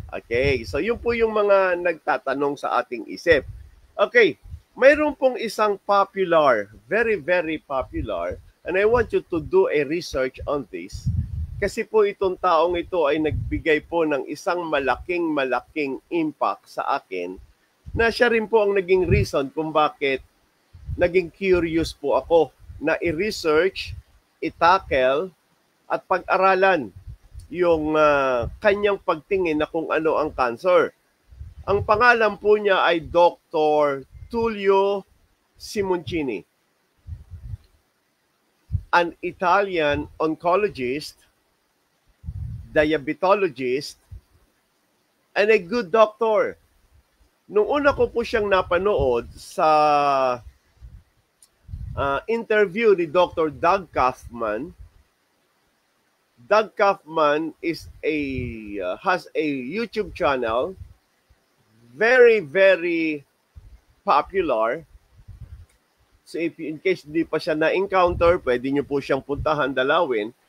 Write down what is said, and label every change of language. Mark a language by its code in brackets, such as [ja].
[tl] Okay, so yun po yung mga nagtatanong sa ating isip. [en] Okay, [tl] mayroon pong isang [en] popular, very, very popular, and I want you to do a research on this. [tl] Kasi po itong taong ito ay nagbigay po ng isang malaking impact sa akin na siya rin po ang naging reason kung bakit naging curious po ako na i-research, i-tackle, at pag-aralan yung kanyang pagtingin na kung ano ang cancer. Ang pangalan po niya ay Dr. [en] Tullio Simoncini, an Italian oncologist, diabetologist, and a good doctor. [tl] Nung una ko po siyang napanood sa interview ni Dr. [en] Doug Kaufman. Doug Kaufman has a YouTube channel, very, very popular. So if in case [tl] hindi pa siya na-encounter, pwede niyo po siyang puntahan, dalawin.